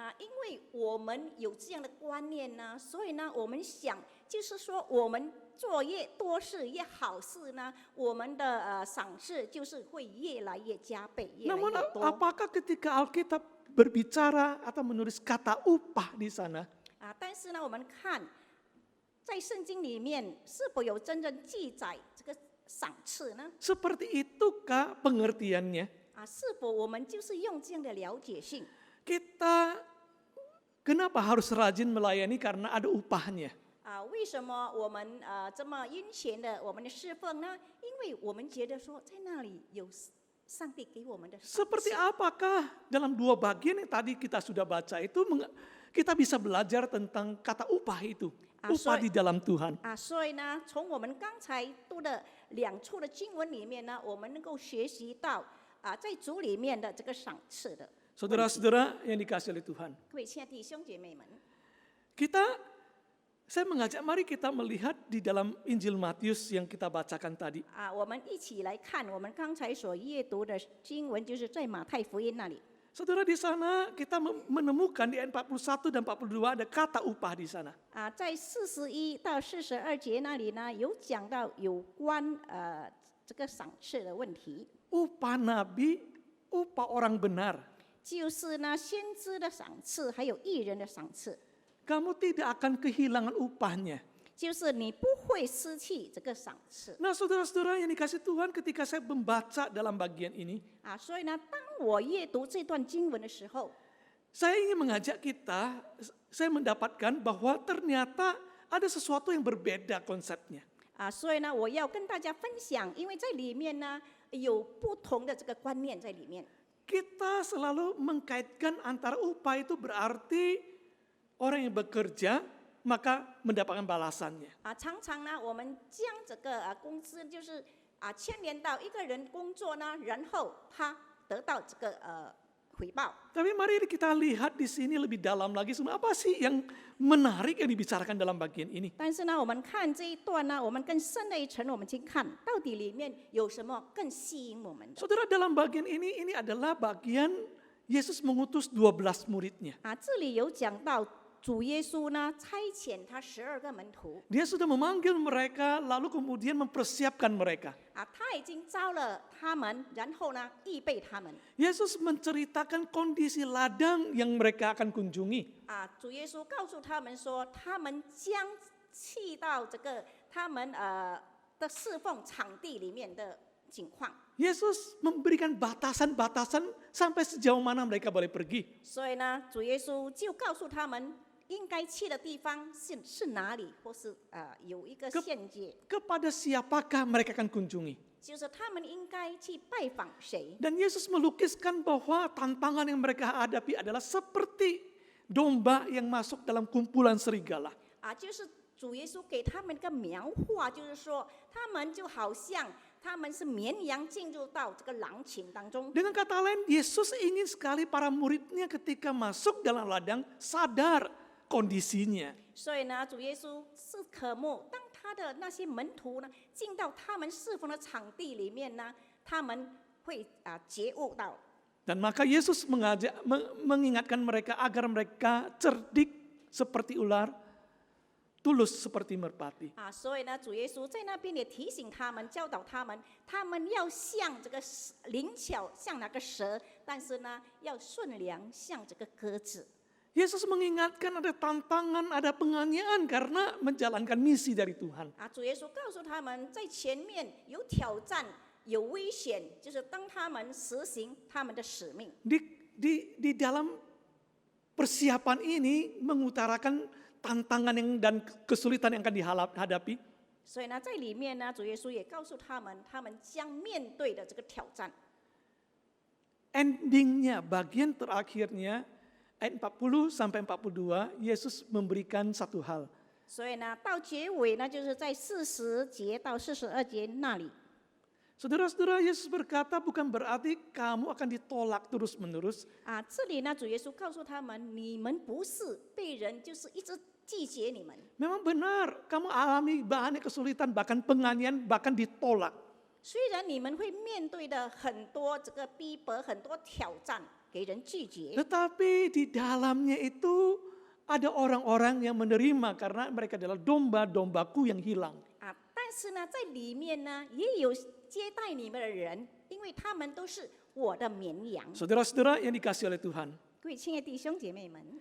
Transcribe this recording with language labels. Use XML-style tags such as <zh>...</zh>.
<zh>因为我们有这样的观念呢，所以呢，我们想就是说，我们做越多事越好事呢，我们的赏赐就是会越来越加倍，越来</zh> <id>Namun</id> <zh>越多。</zh> <id>apakah ketika Alkitab berbicara atau menulis kata upah di sana,</id> <zh>但是呢，我们看在圣经里面是否有真正记载这个赏赐呢？</zh> <id>seperti itukah pengertiannya?</id> <zh>是否我们就是用这样的了解性？</zh> <id>Kita kenapa harus rajin melayani karena ada upahnya?</id> <zh>为什么我们这么殷勤的我们的侍奉呢？因为我们觉得说在那里有上帝给我们的赏</zh> <id>Seperti</id> <zh>赐。</zh> <id>apakah dalam 2 bagian yang tadi kita sudah baca itu kita bisa belajar tentang kata upah itu, upah di dalam Tuhan.</id> <zh>所以呢，从我们刚才读的2处的经文里面呢，我们能够学习到在主里面的这个赏赐的。</zh> <id>Saudara-saudara yang dikasihi oleh Tuhan,</id> <zh>各位亲爱的弟兄姐妹们，</zh> <id>saya mengajak mari kita melihat di dalam Injil Matius yang kita bacakan tadi.</id> <zh>我们一起来看我们刚才所阅读的经文，就是在马太福音那里。</zh> <id>Saudara, di sana kita menemukan di ayat 41 dan 42 ada kata upah di sana.</id> <zh>在41到42节那里呢，有讲到有关这个赏赐的问题，</zh> <id>Upah nabi, upah orang benar.</id> <zh>就是呢先知的赏赐，还有义人的赏赐，</zh> <id>Kamu tidak akan kehilangan upahnya.</id> <zh>就是你不会失去这个赏赐。</zh> <id>Nah, saudara-saudara yang dikasih Tuhan, ketika saya membaca dalam bagian ini,</id> <zh>所以呢，当我阅读这段经文的时候，</zh> <id>saya ingin mengajak kita, saya mendapatkan bahwa ternyata ada sesuatu yang berbeda konsepnya.</id> <zh>所以呢，我要跟大家分享，因为在里面呢有不同的这个观念在里面。</zh> <id>Kita selalu mengkaitkan antara upah itu berarti orang yang bekerja maka mendapatkan balasannya.</id> <zh>常常呢，我们将这个工资就是牵连到一个人工作呢，然后他得到这个回报。</zh> <id>Tapi mari kita lihat di sini lebih dalam lagi, apa sih yang menarik yang dibicarakan dalam bagian ini.</id> <zh>但是呢，我们看这一段呢，我们更深的一层，我们去看到底里面有什么更吸引我们的。</zh> <id>Saudara, dalam bagian ini adalah bagian Yesus mengutus 12 muridnya.</id> <zh>这里有讲到主耶稣呢差遣他12个门徒，</zh> <id>Dia sudah memanggil mereka lalu kemudian mempersiapkan mereka.</id> <zh>他已经招了他们，然后呢预备他们。</zh> <id>Yesus menceritakan kondisi ladang yang mereka akan kunjungi.</id> <zh>主耶稣告诉他们说，他们将去到这个他们的侍奉场地里面的情况。</zh> <id>Yesus memberikan batasan-batasan sampai sejauh mana mereka boleh pergi.</id> <zh>所以呢，主耶稣就告诉他们应该去的地方是哪里，或是有一个限界，</zh> <id>Kepada siapakah mereka akan kunjungi.</id> <zh>就是他们应该去拜访谁。</zh> <id>Dan Yesus melukiskan bahwa tantangan yang mereka hadapi adalah seperti domba yang masuk dalam kumpulan serigala.</id> <zh>就是主耶稣给他们一个描画，就是说他们就好像他们是绵羊进入到这个狼群当中。</zh> <id>Dengan kata lain, Yesus ingin sekali para muridnya ketika masuk dalam ladang sadar kondisinya.</id> <zh>所以呢，主耶稣是渴慕当他的那些门徒呢进到他们侍奉的场地里面呢，他们会觉悟到。</zh> <id>Dan maka Yesus mengingatkan mereka agar mereka cerdik seperti ular, tulus seperti merpati.</id> <zh>所以呢，主耶稣在那边也提醒他们，教导他们，他们要像这个灵巧，像那个蛇，但是呢，要顺良，像这个鸽子。</zh> <id>Yesus mengingatkan ada tantangan, ada penganiayaan karena menjalankan misi dari Tuhan.</id> <zh>主耶稣告诉他们，在前面有挑战，有危险，就是当他们实行他们的使命。</zh> <id>Di dalam persiapan ini mengutarakan tantangan dan kesulitan yang akan dihadapi.</id> <zh>所以呢，在里面呢，主耶稣也告诉他们，他们将面对的这个挑战。</zh> <id>Endingnya, bagian terakhirnya, ayat 40 sampai 42, Yesus memberikan satu hal.</id> <zh>所以呢，到结尾呢，就是在40节到42节那里。</zh> <id>Saudara-saudara, Yesus berkata bukan berarti kamu akan ditolak terus-menerus.</id> <zh>这里呢，主耶稣告诉他们，你们不是被人就是一直拒绝你们。</zh> <id>Memang benar, kamu alami banyak kesulitan, bahkan penganiayaan, bahkan ditolak.</id> <zh>虽然你们会面对的很多这个逼迫、很多挑战，给人拒绝，</zh> <id>Tetapi di dalamnya itu ada orang-orang yang menerima karena mereka adalah domba-dombaku yang hilang.</id> <zh>但是呢，在里面呢，也有接待你们的人，因为他们都是我的绵羊。</zh> <id>Saudara-saudara yang dikasihi oleh Tuhan.</id> <zh>各位亲爱的弟兄姐妹们，</zh>